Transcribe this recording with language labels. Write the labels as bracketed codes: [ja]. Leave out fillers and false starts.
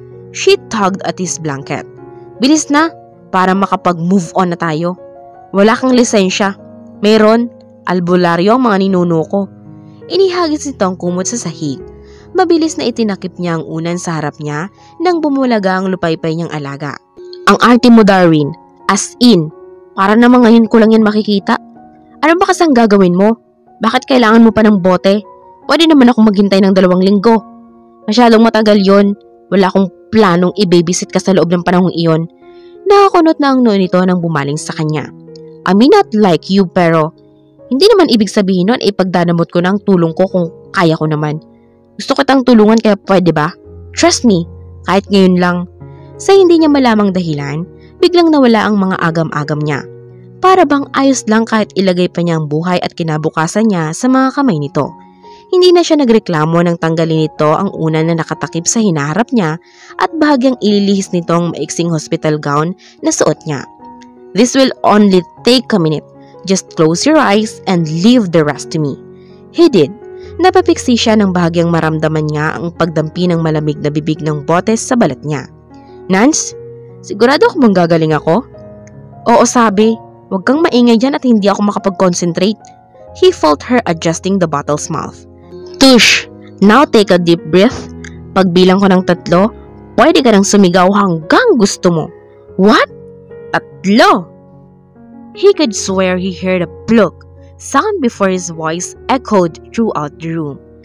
[en] She tugged at his blanket. [tl] Bilis na, para makapag-move on na tayo. Wala kang lisensya. Meron, albularyo ang mga ninuno ko. Inihagis nito ang kumot sa sahig. Mabilis na itinakip niya ang unan sa harap niya nang bumulaga ang lupaypay niyang alaga. Ang arte mo, Darwin. [en] As in, [tl] para naman ngayon ko lang yan makikita. Ano ba kasang gagawin mo? Bakit kailangan mo pa ng bote? Pwede naman akong maghintay ng 2 linggo. Masyadong matagal yon. Wala akong planong i-babysit ka sa loob ng panahong iyon. Nakakunot na ang noo nito nang bumaling sa kanya. [en] I mean not like you [tl] pero hindi naman ibig sabihin nun ay pagdadamot ko ng tulong ko kung kaya ko naman. Gusto kitang tulungan kaya pwede ba? [en] Trust me, [tl] kahit ngayon lang. Sa hindi niya malamang dahilan, biglang nawala ang mga agam-agam niya. Para bang ayos lang kahit ilagay pa niya ang buhay at kinabukasan niya sa mga kamay nito. Hindi na siya nagreklamo nang tanggalin nito ang unan na nakatakip sa hinaharap niya at bahagyang ililihis nito ang maiksing hospital gown na suot niya. [en] This will only take a minute. Just close your eyes and leave the rest to me. He did. [tl] Napapiksi siya nang bahagyang maramdaman niya ang pagdampi ng malamig na bibig ng botes sa balat niya. Nance, sigurado ako manggagaling ako? Oo, sabi. Huwag kang maingay dyan at hindi ako makapag-concentrate. [en] He felt her adjusting the bottle's mouth. Tush, now take a deep breath. [tl] Pagbilang ko ng 3, pwede ka nang sumigaw hanggang gusto mo. [en] What? 3? He could swear he heard a plug sound before his voice echoed throughout the room.